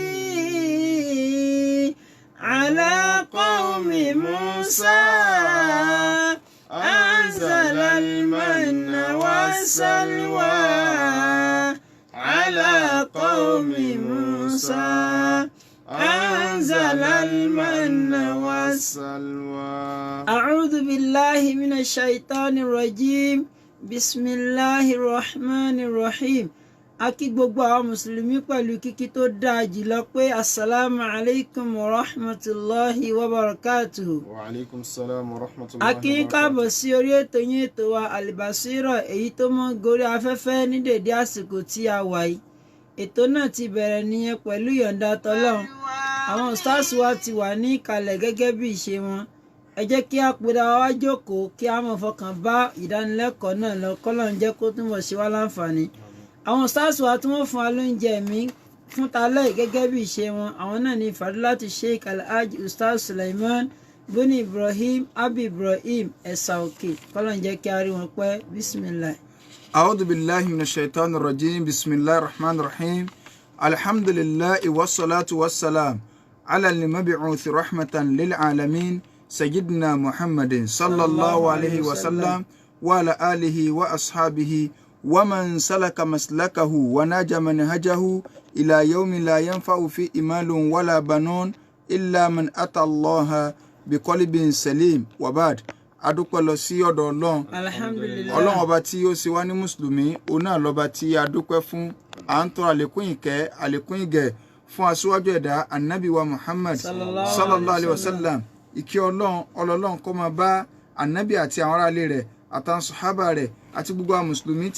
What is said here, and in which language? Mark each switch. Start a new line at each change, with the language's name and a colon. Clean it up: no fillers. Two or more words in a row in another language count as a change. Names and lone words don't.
Arabic: على قوم موسى أنزل المن والسلوى على قوم موسى أنزل المن والسلوى. أعوذ بالله من الشيطان الرجيم بسم الله الرحمن الرحيم.
Yoruba: Akí gbogbo àwọn mùsùlùmí pẹ̀lú kíkí tó dáa jùlọ pé
Arabic: السلام عليكم ورحمة الله وبركاته. وعليكم السلام ورحمة الله وبركاته.
Yoruba: Akí káàbọ̀ sí orí ètò yín ètò wa Al-Basira èyí tó mọ́ gorí afẹ́fẹ́ ní dèdé àsìkò tí a wà yìí. Ètò náà ti bẹ̀rẹ̀ nìyẹn pẹ̀lú yọ̀ǹda tọlọ́run. Àwọn stars wa ti wà ní ìkàlẹ̀ gẹ́gẹ́ bí ìṣe wọn. Ẹ jẹ́ kí a pera wa jókòó kí a mọ̀ fọkàn bá ìdánilẹ́kọ̀ọ́ náà lọ kọ́lọ́run jẹ́ kó túnbọ̀ ṣe wá láǹfààní. Àwọn stars wa tí wọ́n fún wa lóúnjẹ mi fún talẹ́ gẹ́gẹ́ bí ìṣe wọn àwọn náà ní Fadilatu Sheikh Alhaji Ustaz Sulaiman Buni Ibrahim Abi Ibrahim Ẹ̀sà Òkè kọ́lọ́run jẹ́ kí a rí wọn pẹ́ bismillah.
Arabic: أعوذ بالله من الشيطان الرجيم بسم الله الرحمن الرحيم الحمد لله والصلاة والسلام على المبعوث رحمة للعالمين سيدنا محمد صلى الله عليه وسلم وعلى آله وأصحابه ومن سلك مسلكه وناج منهجه إلى يوم لا ينفع فيه مال ولا بنون إلا من أتى الله بقلب سليم وبعد
Yoruba: adúpẹ́ lọ sí ọ̀dọ̀ Ọlọ́run.
Arabic: Alhamdulillah.
Yoruba: Ọlọ́run ọba tí ó ṣe wá ní mùsùlùmí òun náà lọ́ba tí a dúpẹ́ fún à ń tọrọ àlékún ìkẹ́ àlékún ìgẹ̀ fún aṣíwájú ẹ̀dá Anabi wa Muhammad
Arabic: صلى الله عليه وسلم
Yoruba: ìkẹ́ Ọlọ́run kó máa bá Anabi àti àwọn aráalé rẹ̀ àtàwọn sàhábà rẹ̀ àti gbogbo àwọn mùsùlùmí tí